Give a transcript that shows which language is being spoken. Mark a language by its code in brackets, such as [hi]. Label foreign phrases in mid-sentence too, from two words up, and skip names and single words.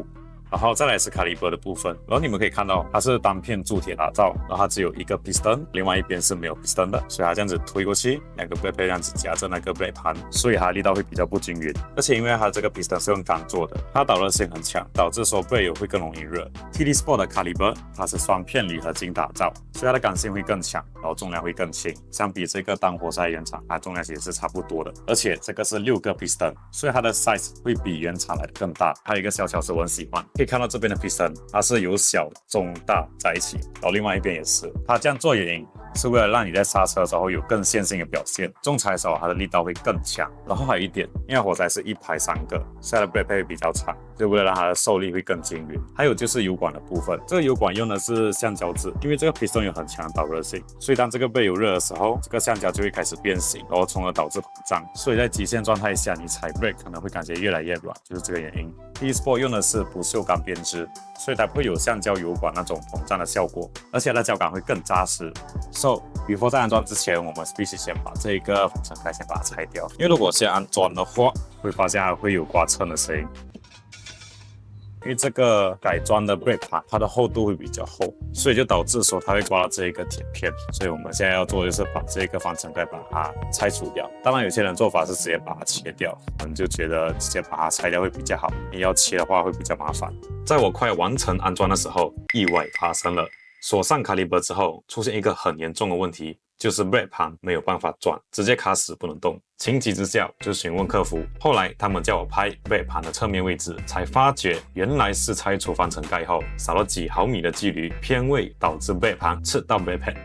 [zh] 然後再來是 caliper 的部分，然後你們可以看到它是單片鑄鐵打造，然後它只有一個 piston， 另外一邊是沒有 piston 的，所以它這樣子推過去，兩個 [en] brake plate [zh] 這樣子夾着那個 brake 盤，所以它力道會比較不均勻。而且因為它這個 piston 是用鋼做的，它導熱性很強，導致說 brake 油會更容易熱。TT Sport 的 caliper 它是雙片鋁合金打造，所以它的剛性會更強，然後重量會更輕。相比這個當活塞原廠，它重量其實是差不多的，而且這個是6個 piston，所以它的 size 會比原廠來的更大。還有一個小巧思我很喜歡。可以看到這邊的 piston 它是由小、中、大在一起，然後另外一邊也是。它這樣做原因是為了讓你在剎車的時候有更線性的表現，重踩的時候它的力道會更強。然後還有一點，因為活塞是1排3個，所以它的 [en] brake plate [zh] 會比較長，就為了讓它的受力會更均勻。還有就是油管的部分，這個油管用的是橡膠質，因為這個 piston 有很強的導熱性，所以當這個被油熱的時候，這個橡膠就會開始變形，然後從而導致膨脹。所以在極限狀態下，你踩 brake 可能會感覺越來越軟，就是這個原因。TT Sport 用的是不鏽鋼編織，所以它不會有橡膠油管那種膨脹的效果，而且它的膠感會更扎實。 [en] So before [zh] 在安裝之前，我們必須先把這個防塵蓋先把它拆掉，因為如果先安裝的話，會發現它會有刮蹭的聲音。因為這個改裝的 [en] brake pad [zh] 它的厚度會比較厚，所以就導致說它會刮到這一個鐵片。所以我們現在要做的就是把這個防塵蓋把它拆除掉。當然有些人做法是直接把它切掉，我們就覺得直接把它拆掉會比較好。你要切的話會比較麻煩。在我快完成安裝的時候，意外發生了。鎖上 caliper 之後，出現一個很嚴重的問題，就是 brake 盤沒有辦法轉，直接卡死不能動。情急之下就詢問客服，後來他們叫我拍 brake 盤的側面位置，才發覺原來是拆除防塵蓋後少了幾毫米的距離偏位，導致 brake 盤刺到 [en] brake pad。